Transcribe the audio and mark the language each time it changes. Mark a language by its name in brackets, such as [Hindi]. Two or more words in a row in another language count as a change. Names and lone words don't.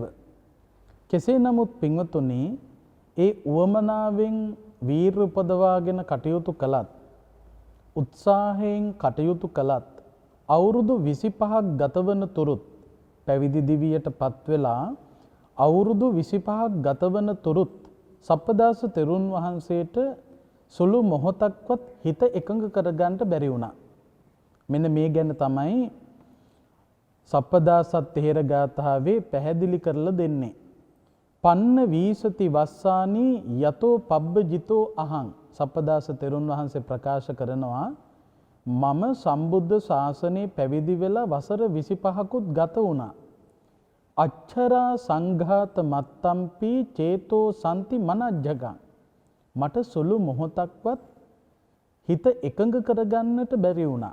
[Sinhala] කෙසේ නමුත් පින්වතුනි, ඒ උවමනාවෙන් වීර උපදවාගෙන කටයුතු කළත්, උත්සාහයෙන් කටයුතු කළත්, අවුරුදු 25ක් ගතවන තුරුත් පැවිදි දිවියට පත් වෙලා අවුරුදු 25ක් ගතවන තුරුත් සප්පදාස තෙරුන් වහන්සේට සුළු මොහොතක්වත් හිත එකඟ කරගන්න බැරි වුණා. මෙන්න මේ ගැන තමයි සප්පදාසත් තෙහෙර ගාථාවේ පැහැදිලි කරලා දෙන්නේ. [Pali] පන්න වීසති වස්සානි යතෝ පබ්බජිතෝ අහං. [Sinhala] සප්පදාස තෙරුන් වහන්සේ ප්‍රකාශ කරනවා, මම සම්බුද්ධ ශාසනයේ පැවිදි වෙලා වසර 25කුත් ගත වුණා. [Pali] අච්චරා සංඝාත මත්තම්පි චේතෝ සම්ති මනජ්ජගං. [Sinhala] මට සුළු මොහොතක්වත් හිත එකඟ කරගන්නට බැරි වුණා.